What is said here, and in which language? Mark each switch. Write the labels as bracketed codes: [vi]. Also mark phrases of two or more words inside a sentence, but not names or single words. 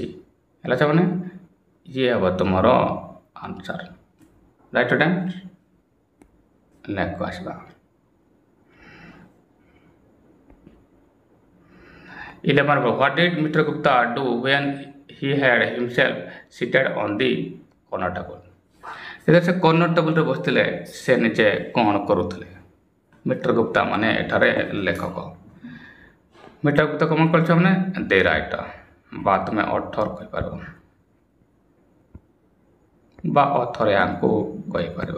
[or] ହେଲା ଛୁଆମାନେ, ଇଏ ହେବ ତୁମର ଆନ୍ସର। [en] right student, next ଆସିବା। 11 What did Mr. Gupta do when he had himself seated on the corner table? [or] ଯେତେବେଳେ ସେ [en] corner tableରେ [or] ବସିଥିଲେ ସେ ନିଜେ କ'ଣ କରୁଥିଲେ? ମିଷ୍ଟର ଗୁପ୍ତା ମାନେ ଏଠାରେ ଲେଖକ। ମିଷ୍ଟର ଗୁପ୍ତା କ'ଣ କରିଛ ମାନେ [en] the writer [or] ବା ତୁମେ ଅଥର କହିପାରିବ ବା ଅଥର ୟାଙ୍କୁ କହିପାରିବ।